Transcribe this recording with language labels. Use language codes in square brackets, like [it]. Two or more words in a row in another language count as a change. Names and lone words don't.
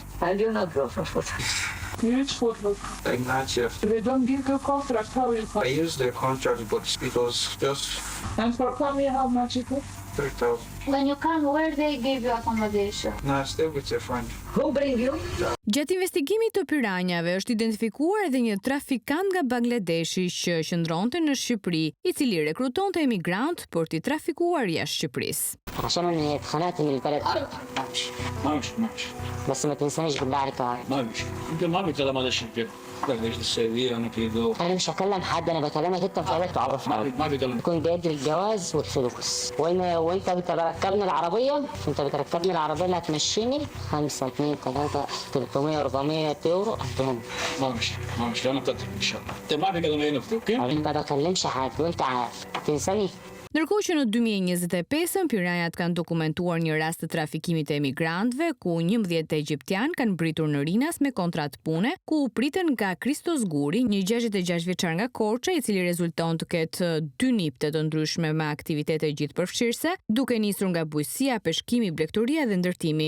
[en] And you not go for football. Huge football. Like night shift. They don't give you contract. How is I it? used their contract, but it was just And for coming, how much it was? 3,000. When you come, where they give you accommodation? No, I stay with your friend. Who bring you? [sq] Gjatë investigimit të Piranjave është identifikuar edhe një trafikant nga Bangladeshi që qëndronte në Shqipëri, i cili rekrutonte emigrant për t'i trafikuar jashtë Shqipërisë. [ar] عشان اني اتخنقت من البلد ماشي بس ما تنسانيش بالله عليك ما مش انت ما بتكلم هذا الشيء كده بلاش السعودية انا كده انا مش هكلم حد انا بكلمك انت في حالك تعرفني ما بيكلم يكون جايب لي الجواز والفلوس وانت بتركبني العربيه اللي هتمشيني 5 2 3 300 400 يورو ادهم ما مش انا بتترك ان شاء الله انت ما بيكلم هنا اوكي انا ما بكلمش حد وانت عارف تنساني [sq] Ndërkohë që në 2025 Piranjat kanë dokumentuar një rast të trafikimit të emigrantëve ku 11 egjiptian kanë mbritur në Rinas me kontratë pune, ku u pritën nga Kristos Guri, një 66 vjeçar nga Korça, i cili rezulton të ketë 2 nipte të ndryshme me aktivitete gjithëpërfshirëse, duke nisur nga bujqësia, peshkimi, blegturia dhe ndërtimi.